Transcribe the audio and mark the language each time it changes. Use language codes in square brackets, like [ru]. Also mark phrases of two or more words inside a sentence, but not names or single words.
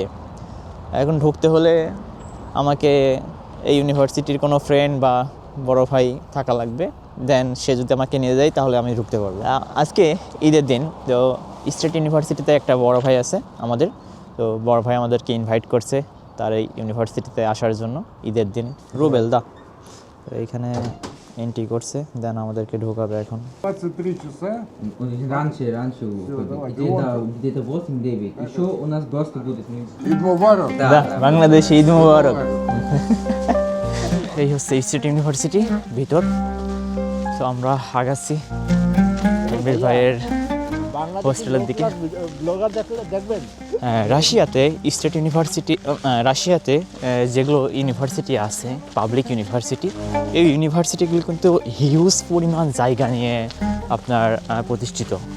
[bn] এখন ঢুকতে হলে আমাকে এই ইউনিভার্সিটির কোনো ফ্রেন্ড বা বড় ভাই থাকা লাগবে, দেন সে যদি আমাকে নিয়ে যায় তাহলে আমি ঢুকতে পারবো। আজকে ঈদের দিন, তো স্টেট ইউনিভার্সিটিতে একটা বড় ভাই আছে আমাদের, তো বড় ভাই আমাদেরকে ইনভাইট করছে তার এই ইউনিভার্সিটিতে আসার জন্য ঈদের দিন। রুবেল দা এইখানে এন্ট্রি করছে, দেন আমাদেরকে ঢোকাবে এখন। [ru] 23 часа. Раньше давай, где-то 8-9. Еще у нас доступ будет. [ar] عيد مبارك. [bn] বাংলাদেশে [ar] عيد مبارك. [bn] এই হচ্ছে স্টেট ইউনিভার্সিটি ভিতর। তো আমরা আগাচ্ছি রুবেল ভাইয়ের হোস্টেলের দিকে। রাশিয়াতে স্টেট ইউনিভার্সিটি, রাশিয়াতে যেগুলো ইউনিভার্সিটি আছে [en] public university, [bn] এই ইউনিভার্সিটিগুলো কিন্তু হিউজ পরিমাণ জায়গা নিয়ে আপনার প্রতিষ্ঠিত।